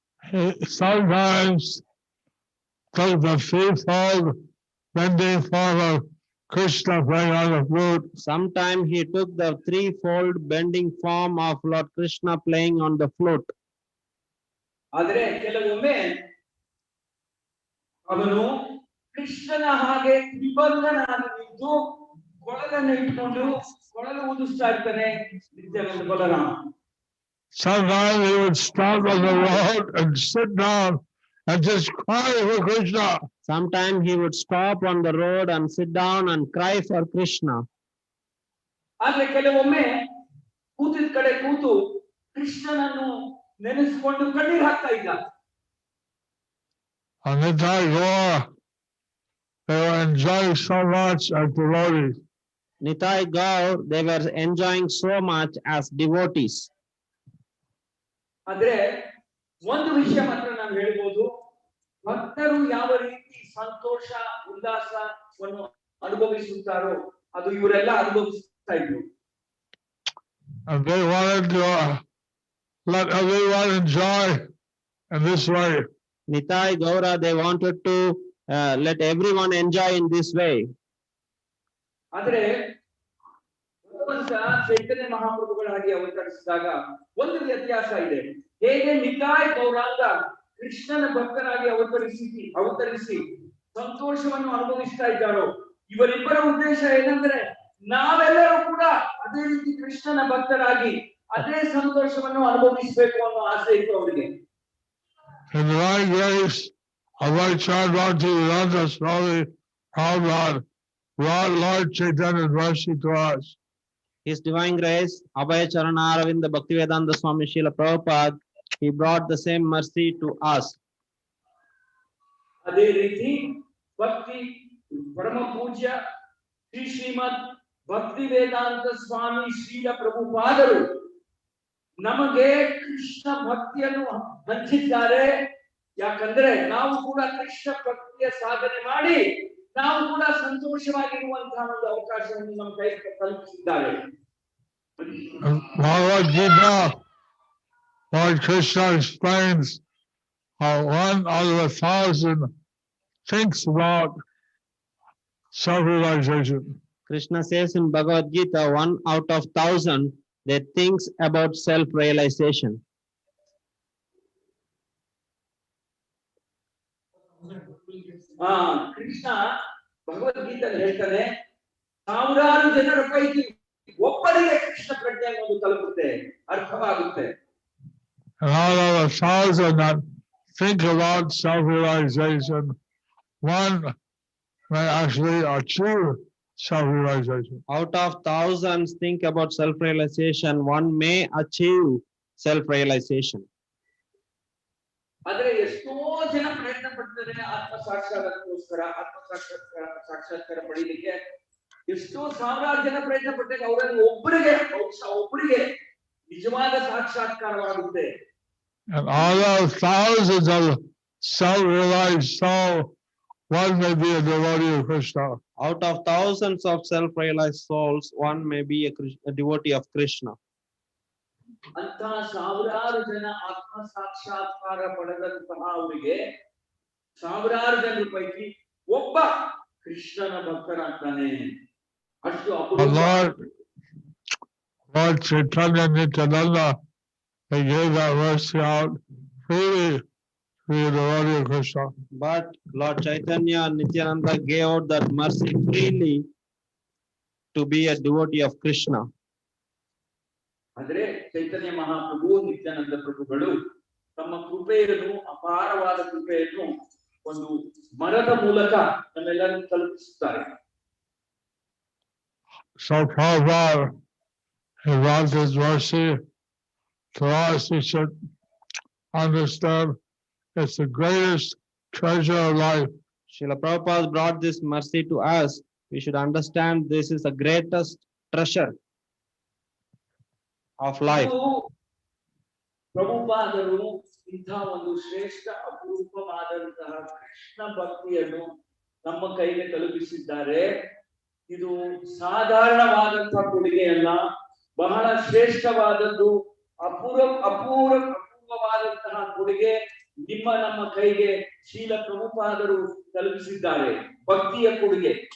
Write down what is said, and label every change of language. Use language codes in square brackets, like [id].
[en] He sometimes took the threefold bending form of Krishna playing on the flute. Sometime he took the threefold bending form of Lord Krishna playing on the flute. [kn] ಆದರೆ ಕೆಲವೊಮ್ಮೆ ಅವನು ಕೃಷ್ಣನ ಹಾಗೆ ನಿಬಂಧನಾಗಿ ನಿಂತು ಕೊಳಲನ್ನು ಇಟ್ಕೊಂಡು ಕೊಳಲು ಊದಿಸ್ತಾ ಇರ್ತಾನೆ Nithyananda Balarama. [en] Sometimes he would stop on the road and sit down and just cry for Krishna. Sometime he would stop on the road and sit down and cry for Krishna. [kn] ಆದ್ರೆ ಕೆಲವೊಮ್ಮೆ ಕೂತಿದ ಕಡೆ ಕೂತು ಕೃಷ್ಣನನ್ನು ನೆನೆಸ್ಕೊಂಡು ಕಣ್ಣೀರ್ ಹಾಕ್ತಾ ಇದ್ದ. [en] On the Nitai Gaur, they were enjoying so much as devotees. Nitai Gaur, they were enjoying so much as devotees. [kn] ಆದ್ರೆ ಒಂದು ವಿಷಯ ಮಾತ್ರ ನಾವು ಹೇಳ್ಬೋದು, ಭಕ್ತರು ಯಾವ ರೀತಿ ಸಂತೋಷ ಉಲ್ಲಾಸವನ್ನು ಅನುಭವಿಸುತ್ತಾರೋ ಅದು ಇವರೆಲ್ಲ ಅನುಭವಿಸ್ತಾ ಇದ್ರು. [en] And they wanted to let everyone enjoy in this way. Nitai Gaura, they wanted to let everyone enjoy in this way. [kn] ಆದ್ರೆ ಭಗವಂತ ಚೈತನ್ಯ ಮಹಾಪ್ರಭುಗಳಾಗಿ ಅವತರಿಸಿದಾಗ ಒಂದು ವ್ಯತ್ಯಾಸ ಇದೆ. ಹೇಗೆ ನಿತಾಯ್ ಗೌರಾಂಗ ಕೃಷ್ಣನ ಭಕ್ತರಾಗಿ ಅವತರಿಸಿ ಸಂತೋಷವನ್ನು ಅನುಭವಿಸ್ತಾ ಇದ್ದಾರೋ, ಇವರಿಬ್ಬರ ಉದ್ದೇಶ ಏನಂದ್ರೆ ನಾವೆಲ್ಲರೂ ಕೂಡ ಅದೇ ರೀತಿ ಕೃಷ್ಣನ ಭಕ್ತರಾಗಿ ಅದೇ ಸಂತೋಷವನ್ನು ಅನುಭವಿಸಬೇಕು ಅನ್ನೋ ಆಸೆ ಇತ್ತು ಅವರಿಗೆ. [en] In the right grace of Lord Chaitanya Swami Prabhupada, Lord Chaitanya's mercy to us. His divine grace, Abhaya Charana Aravinda Bhaktivedanta Swami Srila Prabhupada, he brought the same mercy to us. [kn] ಅದೇ ರೀತಿ ಭಕ್ತಿ ಪರಮ ಪೂಜ್ಯ ಶ್ರೀ ಶ್ರೀಮದ್ ಭಕ್ತಿ ವೇದಾಂತ ಸ್ವಾಮಿ ಶ್ರೀಲ ಪ್ರಭುಪಾದರು ನಮಗೆ ಕೃಷ್ಣ ಭಕ್ತಿಯನ್ನು ಹಂಚಿದ್ದಾರೆ. ಯಾಕಂದ್ರೆ ನಾವು ಕೂಡ ಕೃಷ್ಣ ಭಕ್ತಿಯ ಸಾಧನೆ ಮಾಡಿ ನಾವು ಕೂಡ ಸಂತೋಷವಾಗಿರುವಂತಹ ಒಂದು ಅವಕಾಶವನ್ನು ನಮ್ಮ ಕೈ ಕಲ್ಪಿಸಿದ್ದಾರೆ. [en] Bhagavad Gita, Lord Krishna explains how 1 out of 1,000 thinks about self-realization. Krishna says in Bhagavad Gita, 1 out of 1,000, they thinks about self-realization. [kn] Krishna ಭಗವದ್ಗೀತೆಯಲ್ಲಿ ಹೇಳ್ತಾನೆ, ಸಾವಿರಾರು ಜನರ ಪೈಕಿ ಒಬ್ಬರಿಗೆ ಕೃಷ್ಣ ಪ್ರಜ್ಞೆ ಅನ್ನೋದು ತಲುಪುತ್ತೆ, ಅರ್ಥವಾಗುತ್ತೆ. [en] And all of the thousand that think about self-realization, one may actually achieve self-realization. Out of thousands think about self-realization, one may achieve self-realization. [kn] ಆದ್ರೆ ಎಷ್ಟೋ ಜನ ಪ್ರಯತ್ನ ಪಡ್ತಾರೆ ಆತ್ಮ ಸಾಕ್ಷಾತ್ಕಾರಕ್ಕೋಸ್ಕರ, ಸಾಕ್ಷಾತ್ಕಾರ ಪಡೀಲಿಕ್ಕೆ ಎಷ್ಟೋ ಸಾವಿರಾರು ಜನ ಪ್ರಯತ್ನ ಪಟ್ಟಾಗ ಅವರಲ್ಲಿ ಒಬ್ಬರಿಗೆ ನಿಜವಾದ ಸಾಕ್ಷಾತ್ಕಾರವಾಗುತ್ತೆ. [en] And all those thousands of self-realized soul, one may be a devotee of Krishna. Out of thousands of self-realized souls, one may be a devotee of Krishna. [kn] ಅಂತ ಸಾವಿರಾರು ಜನ ಆತ್ಮ ಸಾಕ್ಷಾತ್ಕಾರ ಪಡೆದಂತಹ ಅವರಿಗೆ ಸಾವಿರಾರು ಜನರ ಪೈಕಿ ಒಬ್ಬ ಕೃಷ್ಣನ ಭಕ್ತರಾಗ್ತಾನೆ. ಅಷ್ಟು [en] Lord Chaitanya Nityananda, they gave that mercy out freely to be a devotee of Krishna. But Lord Chaitanya and Nityananda gave out that mercy freely to be a devotee of Krishna. [kn] ಆದರೆ ಚೈತನ್ಯ ಮಹಾಪ್ರಭು, ನಿತ್ಯಾನಂದ ಪ್ರಭುಗಳು ತಮ್ಮ ಕೃಪೆಯನ್ನು, ಅಪಾರವಾದ ಕೃಪೆಯನ್ನು ಒಂದು ಮರದ ಮೂಲಕ ನಮ್ಮೆಲ್ಲರಿಗೂ ತಲುಪಿಸುತ್ತಾರೆ. [en] So Prabhupada, he brought his mercy to us. We should understand it's the greatest treasure of life. Srila Prabhupada brought this mercy to us. We should understand this is the greatest treasure of life. [kn] ಪ್ರಭುಪಾದರು ಇಂಥ ಒಂದು ಶ್ರೇಷ್ಠ ಅಪರೂಪವಾದಂತಹ ಕೃಷ್ಣ ಭಕ್ತಿಯನ್ನು ನಮ್ಮ ಕೈಗೆ ತಲುಪಿಸಿದ್ದಾರೆ. ಇದು ಸಾಧಾರಣವಾದಂತಹ ಕೊಡುಗೆಯಲ್ಲ, ಬಹಳ ಶ್ರೇಷ್ಠವಾದದ್ದು, ಅಪೂರ್ವವಾದಂತಹ ಕೊಡುಗೆ ನಮ್ಮ ಕೈಗೆ ಶೀಲ ಪ್ರಭುಪಾದರು ತಲುಪಿಸಿದ್ದಾರೆ, ಭಕ್ತಿಯ ಕೊಡುಗೆ.